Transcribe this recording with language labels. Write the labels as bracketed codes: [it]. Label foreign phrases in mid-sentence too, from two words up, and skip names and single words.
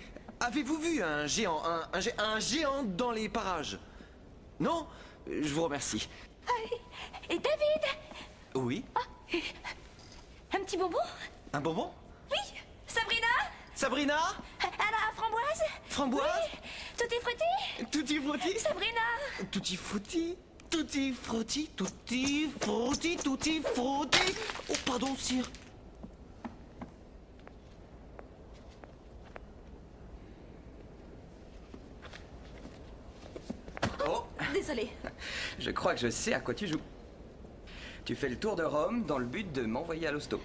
[fr] Avez-vous vu un géant, un géant dans les parages? Non? Je vous remercie. Et David? Oui. Un petit bonbon? Un bonbon? Oui. Sabrina? Sabrina? Alors, framboise? Framboise? Oui. Tutti frutti? Tutti frutti? Sabrina? Tutti frutti? Tutti frutti? Tutti frutti? Tutti frutti? Oh, pardon, sire. Oh! Désolée. Je crois que je sais à quoi tu joues. Tu fais le tour de Rome dans le but de m'envoyer à l'hosto.